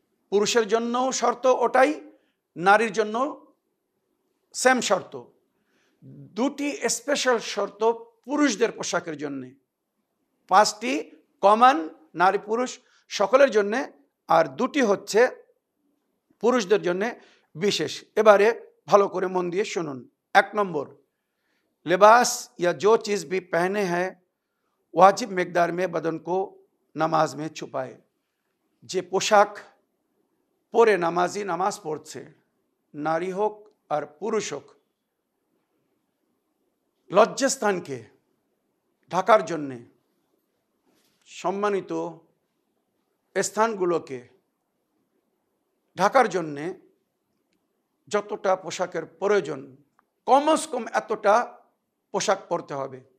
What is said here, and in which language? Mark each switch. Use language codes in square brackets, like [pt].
[bn] পুরুষের জন্য শর্ত ওটাই, নারীর জন্য সেম শর্ত। 2টি স্পেশাল শর্ত পুরুষদের পোশাকের জন্য, 5টি কমন নারী পুরুষ সকলের জন্য, আর 2টি হচ্ছে পুরুষদের জন্য বিশেষ। এবারে ভালো করে মন দিয়ে শুনুন। 1 নম্বর, [hi] लिबास या जो चीज़ भी पहने हैं वाजिब मिकदार में बदन को नमाज में छुपाए। [bn] যে পোশাক পরে নামাজি নামাজ পড়ছে, নারী হোক আর পুরুষ হোক, লজ্জাস্থানকে ঢাকার জন্যে, সম্মানিত স্থানগুলোকে ঢাকার জন্যে যতটা পোশাকের প্রয়োজন, কমস কম এতটা পোশাক পরতে হবে।